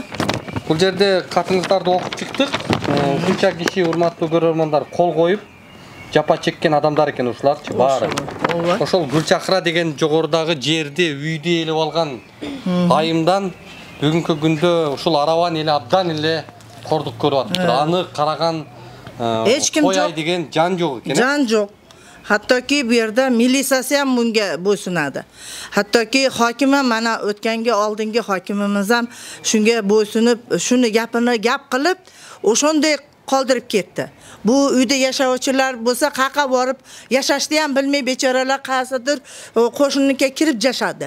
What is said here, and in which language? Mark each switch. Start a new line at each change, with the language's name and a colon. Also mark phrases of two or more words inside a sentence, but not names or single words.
Kyrgyz: Бул жерде катыңыздарды окуп чыктык. Мынча киши урматтуу көрөрмандар кол коюп жапа чеккен адамдар экен ушуларчы баары. Ошол Gülçakra деген жогорудагы жерди, үйдү элеп алган айымдан бүгүнкү күндө ушул Араван эли абдан эле кордук көрүп атыптыр. Аны караган кояй деген жан жок экен. Жан жок.
Uzbek: Hattoki bu yerda militsiyasi ham bunga bo'ysunadi. Hattoki hokim ham mana o'tgangi oldingi hokimimiz ham shunga bo'ysunib, shuni gapini gap qilib, o'shunday qoldirib ketdi. Bu uyda yashovchilar bo'lsa, qaqa borib yashashni ham bilmay bechoralar qaysidir qo'shniga kirib yashadi.